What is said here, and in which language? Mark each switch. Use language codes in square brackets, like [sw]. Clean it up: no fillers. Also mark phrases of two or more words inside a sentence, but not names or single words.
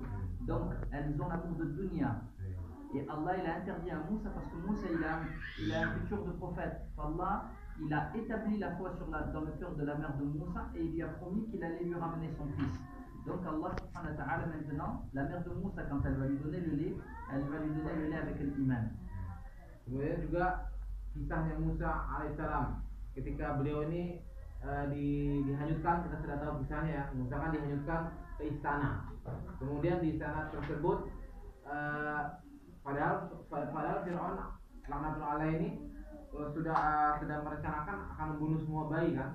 [fr] Donc elles ont l'amour de dunya. Et Allah il a interdit à Moussa parce que Moussa il a un futur de prophète. Allah il a établi la foi dans le cœur de la mère de Moussa et il lui a promis qu'il allait lui ramener son fils. Donc Allah [ar] سبحانه وتعالى [fr] maintenant, la mère de Moussa quand elle va lui donner le lait, elle va lui donner le lait avec l'iman. [id] Kemudian juga kisahnya Musa alaihissalam ketika beliau ini dihanyutkan, kita sudah tahu kisahnya ya. Musa kan dihanyutkan ke istana. Kemudian di istana tersebut padahal Fir'aun [ar] لعنة الله عليه [id] ini sudah merencanakan akan membunuh semua bayi kan.